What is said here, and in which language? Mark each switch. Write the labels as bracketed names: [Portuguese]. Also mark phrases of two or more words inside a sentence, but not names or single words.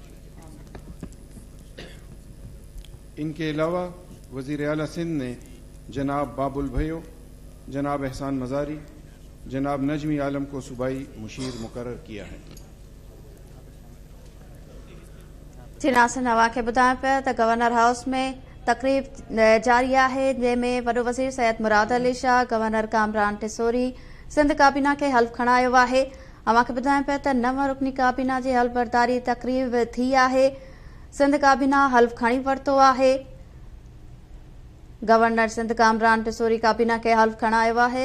[Urdu] ان کے علاوہ وزیر اعلیٰ سندھ نے جناب باب البھیو، جناب احسان مزاری، جناب نجمی عالم کو صوبائی مشیر مقرر کیا ہے۔ [Sindhi] جی ناصر نوا کے ॿुधाइण पिया त गवर्नर हाउस में तक़रीब जारी आहे जंहिंमें वॾो वज़ीर सैयद मुराद अली शाह, गवर्नर कामरान टिसोरी सिंध काबीना खे हल्फ खणायो आहे। अव्हांखे ॿुधाइण पिया त 9 रुकनी काबीना जी हल्फ बरदारी तक़रीब थी आहे। सिंध काबीना हल्फ खणी वरितो आहे। गवर्नर सिंध कामरान टिसोरी काबीना खे हल्फ खणायो आहे।